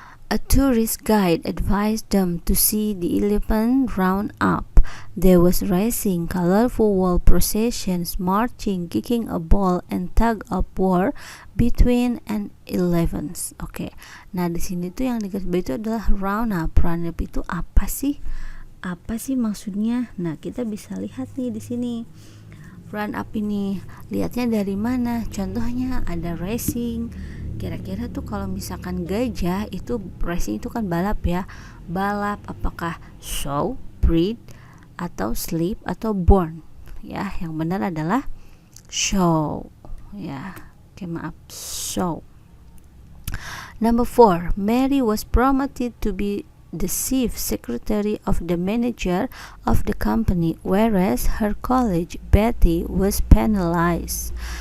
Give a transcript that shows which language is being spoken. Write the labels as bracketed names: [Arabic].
[English] A tourist guide advised them to see the elephant round up. There was racing, colorful wall processions, marching, kicking a ball, and tug of war between an elephants. Oke. [Indonesian] Nah, di sini tuh yang digarisbawahi itu adalah round up. Round up itu apa sih? Apa sih maksudnya? Nah, kita bisa lihat nih di sini. Round up ini lihatnya dari mana? Contohnya ada racing. Kira-kira tuh kalau misalkan gajah itu racing itu kan balap ya. Balap apakah show, breed, atau sleep atau born? Ya, yang benar adalah show. Ya, maaf, show. [English] Number 4, Mary was promoted to be the chief secretary of the manager of the company, whereas her colleague Betty was penalized.